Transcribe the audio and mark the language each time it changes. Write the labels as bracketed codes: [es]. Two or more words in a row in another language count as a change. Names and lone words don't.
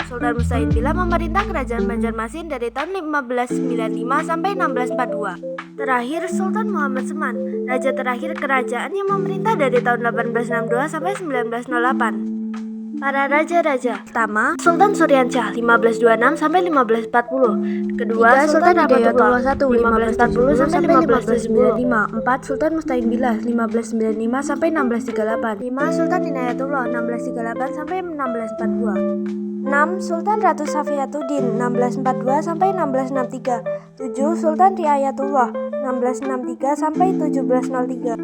[id] Sultan Musta'in-Billah memerintah Kerajaan Banjarmasin dari tahun 1595 sampai 1642. Terakhir, Sultan Muhammad Seman, raja terakhir kerajaan yang memerintah dari tahun 1862 sampai 1908. Para raja-raja. Pertama, Sultan Suryansyah 1526 sampai 1540. Kedua, Sultan Hidayatullah I 1540 sampai 1595. 4. Sultan Musta'in-Billah 1595 sampai 1638. 5. Sultan Inayatullah 1638 sampai 1642. 6. Sultan Ratu Safiyatuddin 1642 sampai 1663. 7. Sultan Riayatullah 1663 sampai 1703.